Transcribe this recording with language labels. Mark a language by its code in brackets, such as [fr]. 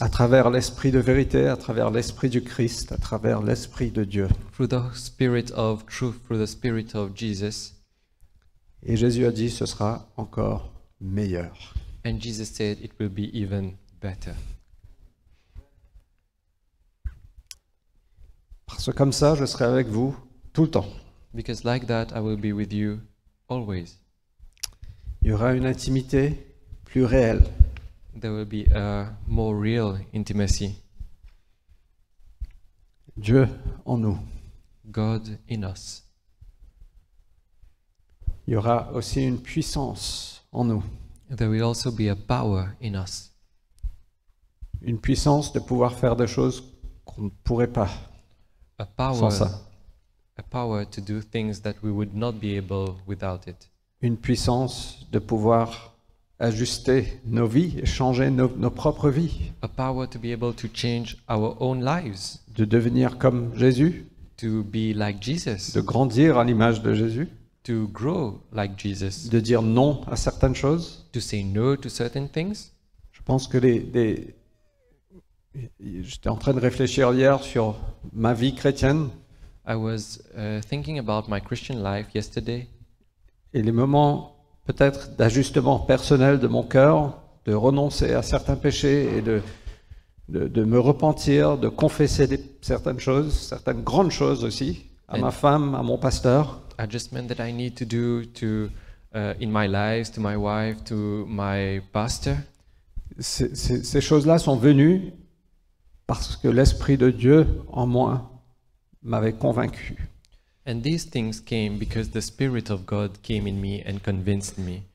[fr] à travers l'Esprit de vérité, à travers l'Esprit du Christ, à travers l'Esprit de Dieu. [en] through the Spirit of truth, through the Spirit of Jesus. [fr] Et Jésus a dit, ce sera encore meilleur. [en] And Jesus said it will be even better. [fr] Parce que comme ça, je serai avec vous tout le temps. [en] Because like that, I will be with you always. [fr] Il y aura une intimité plus réelle. [en] There will be a more real intimacy. [fr] Dieu en nous. [en] God in us. [fr] Il y aura aussi une puissance en nous. [en] There will also be a power in us. [fr] Une puissance de pouvoir faire des choses qu'on ne pourrait pas [en] A power, [fr] sans ça. [en] a power to do things that we would not be able without it. [fr] Une puissance de pouvoir ajuster nos vies et changer nos propres vies. [en] A power to be able to change our own lives, [fr] De devenir comme Jésus, [en] to be like Jesus, [fr] de grandir à l'image de Jésus, [en] to grow like Jesus, [fr] de dire non à certaines choses. [en] to say no to certain things. [fr] Je pense que j'étais en train de réfléchir hier sur ma vie chrétienne [en] I was thinking about my Christian life yesterday, [fr] et les moments peut-être d'ajustement personnel de mon cœur, de renoncer à certains péchés et de me repentir, de confesser certaines choses, certaines grandes choses aussi, à ma femme, à mon pasteur. [en] adjustment that I need to do to in my life, to my wife, to my pastor. [fr] Ces choses-là sont venues parce que l'Esprit de Dieu en moi m'avait convaincu. [en] And these things came because the Spirit of God came in me and convinced me.